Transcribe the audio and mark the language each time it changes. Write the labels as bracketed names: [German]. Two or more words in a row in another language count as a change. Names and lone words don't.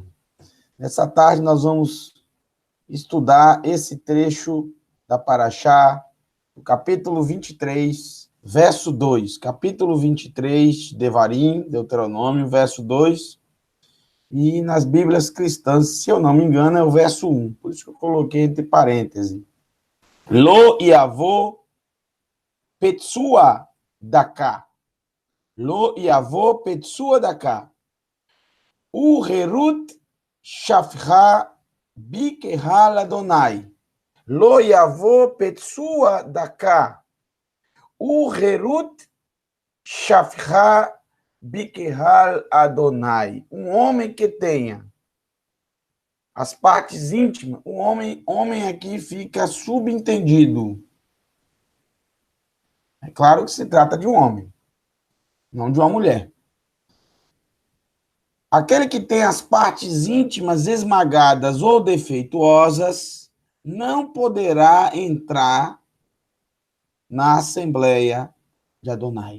[Portuguese] Nessa tarde nós vamos estudar esse trecho da Parashá, o capítulo 23, verso 2. Capítulo 23, Devarim, Deuteronômio, verso 2. E nas Bíblias cristãs, se eu não me engano, é o verso 1. Por isso que eu coloquei entre parênteses. [Hebrew] לא יבא פצוע דכא. לא יבא פצוע דכא. וכרות שפכה בקהל יהוה. לא יבא פצוע דכא. וכרות שפכה בקהל יהוה. [Portuguese] Um homem que tenha as partes íntimas, o homem aqui fica subentendido. É claro que se trata de um homem, não de uma mulher. Aquele que tem as partes íntimas esmagadas ou defeituosas não poderá entrar na Assembleia de Adonai.